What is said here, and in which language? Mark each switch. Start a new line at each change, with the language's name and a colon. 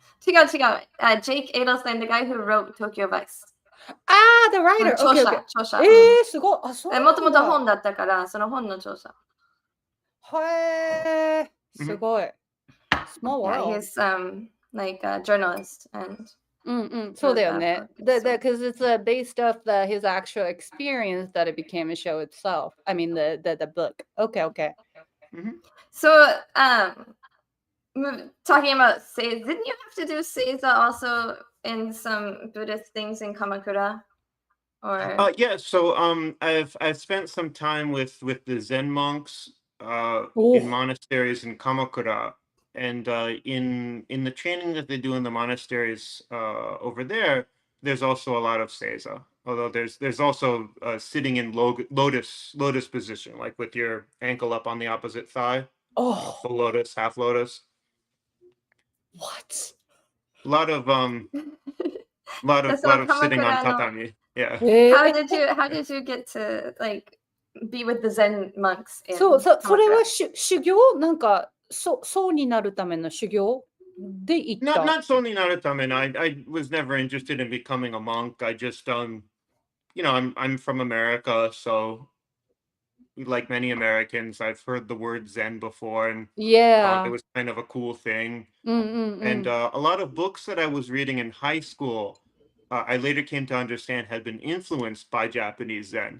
English: Jake Eidelstein, the guy who wrote Tokyo Vice. The writer.
Japanese: 著者。すごい。あ、そうなんだ。もともと本だったから、その本の著者。へー、すごい。
English: Small world. Yeah, he's like a journalist and.
Japanese: そうだよね。
English: Because it's based off his actual experience that it became a show itself. I mean the book. Okay. So talking about seiza, didn't you have to do seiza also in some Buddhist things in Kamakura? Or yeah, so I've spent some time with the Zen monks in monasteries in Kamakura. And in the training that they do in the monasteries over there, there's also a lot of seiza. Although there's also sitting in lotus position, like with your ankle up on the opposite thigh. Full lotus, half lotus. What? A lot of sitting on tatami. Yeah. How did you get to like be with the Zen monks?
Japanese: そう、それは修行なんか層になるための修行で行っ
English: Not not solely Narutame. I was never interested in becoming a monk. I just you know, I'm from America, so like many Americans, I've heard the word Zen before and thought it Yeah. was kind of a cool thing.
Japanese: うんうんう
English: And
Japanese: ん。
English: a lot of books that I was reading in high school, I later came to understand had been influenced by Japanese Zen.